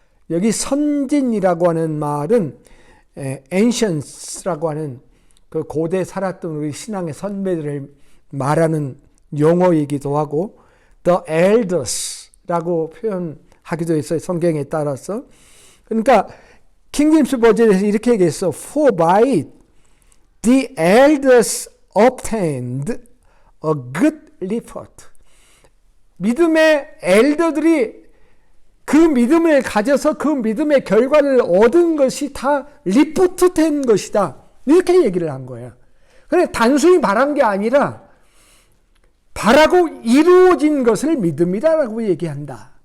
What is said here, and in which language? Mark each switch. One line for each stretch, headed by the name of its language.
Korean: 여기 선진이라고 하는 말은 ancients라고 하는 그 고대 살았던 우리 신앙의 선배들을 말하는 용어이기도 하고 the elders라고 표현하기도 했어요. 성경에 따라서. 그러니까 킹제임스 버전에서 이렇게 얘기했어.
English: For by the elders obtained a good report.
Korean: 믿음의 엘더들이 그 믿음을 가져서 그 믿음의 결과를 얻은 것이 다 리포트 된 것이다. 이렇게 얘기를 한 거예요. 그래, 단순히 바란 게 아니라 바라고 이루어진 것을 믿음이라고 얘기한다.